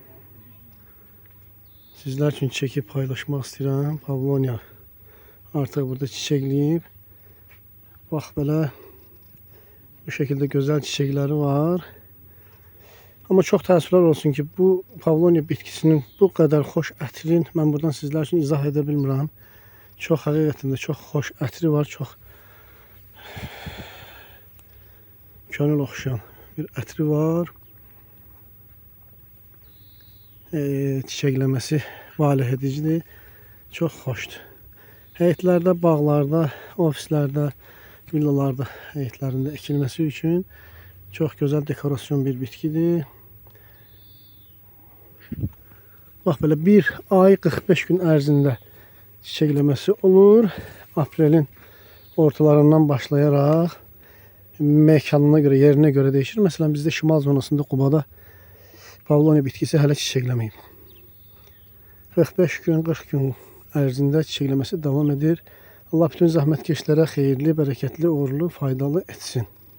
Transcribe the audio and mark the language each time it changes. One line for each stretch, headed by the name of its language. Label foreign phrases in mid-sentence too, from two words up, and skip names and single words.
Turkish: Sizler için çekip paylaşmak istedim. Pavlonia artık burada çiçekleyip, bak böyle bu şekilde güzel çiçekleri var. Ama çok
Azerbaijani: təəssüflər olsun ki, bu Pavlonia bitkisinin
Turkish: bu kadar hoş
Azerbaijani: ətrin mən buradan sizlər üçün izah edə bilmirəm. Çox həqiqətən də çox xoş ətri var, çox könül oxşayan bir ətri var. Çiçəkləməsi valeh edicidir, çox xoşdur. Həyətlərdə, bağlarda, ofislərdə, villalarda həyətlərində ekilməsi üçün çox gözəl dekorasyon bir bitkidir. Bax belə bir ay 45 gün ərzində çiçəkləməsi olur.
Turkish: Aprelin ortalarından başlayaraq mekanına göre, yerine göre değişir. Mesela bizde
Azerbaijani: şimal zonasında Qubada Pavlonia bitkisi hələ çiçəkləməyib. 45 gün, 40 gün ərzində çiçəkləməsi davam edir. Allah bütün zəhmətkeşlərə xeyirli, bərəkətli, uğurlu, faydalı etsin.